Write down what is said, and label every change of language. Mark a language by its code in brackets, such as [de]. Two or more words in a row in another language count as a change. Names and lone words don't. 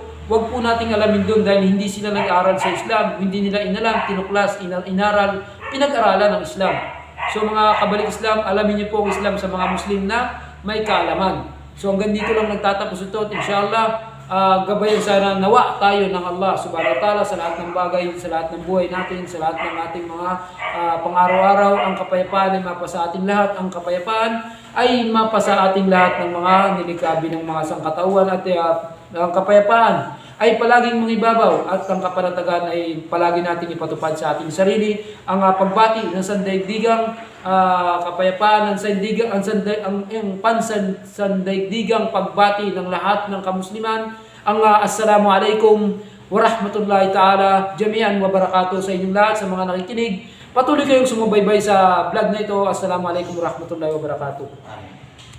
[tl] Huwag po nating alamin doon dahil hindi sila nag-aaral sa Islam, hindi nila inalam, tinuklas, inaral, pinag-aralan ng Islam. So mga kabalik Islam, alamin niyo po ang Islam sa mga Muslim na may kaalaman. So hanggang dito lang nagtatapos ito at inshallah, gabayan sana nawa tayo ng Allah [ar] سبحانه وتعالى [tl] sa lahat ng bagay, sa lahat ng buhay natin, sa lahat ng ating mga pang-araw-araw. Ang kapayapaan ay mapasa ating lahat. Ang kapayapaan ay mapasa ating lahat ng mga nilikabi ng mga sangkatauhan at ang kapayapaan ay palaging mangibabaw at ang kapanatagan ay palagi natin ipatupad sa ating sarili. Ang pagbati ng sandaigdigang kapayapaan, ang pansandaigdigang pagbati ng lahat ng kamusliman. Ang [ar] السلام عليكم ورحمة الله تعالى جميعا وبركاته [tl] sa inyong lahat, sa mga nakikinig. Patuloy kayong sumubaybay sa vlog na ito. [ar] السلام عليكم ورحمة الله وبركاته. Amen.